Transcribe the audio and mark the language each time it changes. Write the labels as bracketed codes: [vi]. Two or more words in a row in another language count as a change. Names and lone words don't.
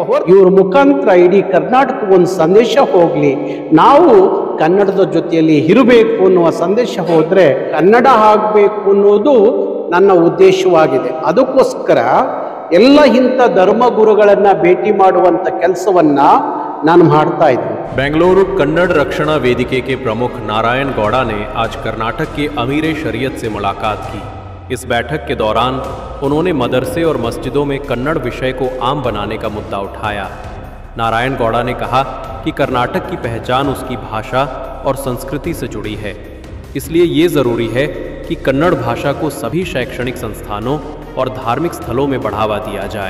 [kn] ಇವ್ರ ಮುಖಾಂತರ ಇಡೀ ಕರ್ನಾಟಕ ಒಂದು ಸಂದೇಶ ಹೋಗಲಿ, ನಾವು ಕನ್ನಡದ ಜೊತೆಯಲ್ಲಿ ಇರಬೇಕು ಅನ್ನುವ ಸಂದೇಶ ಹೋದರೆ ಕನ್ನಡ ಆಗಬೇಕು ಅನ್ನೋದು ನನ್ನ ಉದ್ದೇಶವಾಗಿದೆ. ಅದಕ್ಕೋಸ್ಕರ ಎಲ್ಲ ಇಂಥ ಧರ್ಮಗುರುಗಳನ್ನ ಭೇಟಿ ಮಾಡುವಂತ ಕೆಲಸವನ್ನ ನಾನು ಮಾಡ್ತಾ ಇದ್ದೀನಿ. [hi] बेंगलुरु कन्नड़ रक्षणा वेदिके के प्रमुख नारायण गौड़ा ने आज कर्नाटक के अमीर शरीयत से मुलाकात की। इस बैठक के दौरान उन्होंने मदरसे और मस्जिदों में कन्नड़ विषय को आम बनाने का मुद्दा उठाया। नारायण गौड़ा ने कहा कि कर्नाटक की पहचान उसकी भाषा और संस्कृति से जुड़ी है, इसलिए ये ज़रूरी है कि कन्नड़ भाषा को सभी शैक्षणिक संस्थानों और धार्मिक स्थलों में बढ़ावा दिया जाए।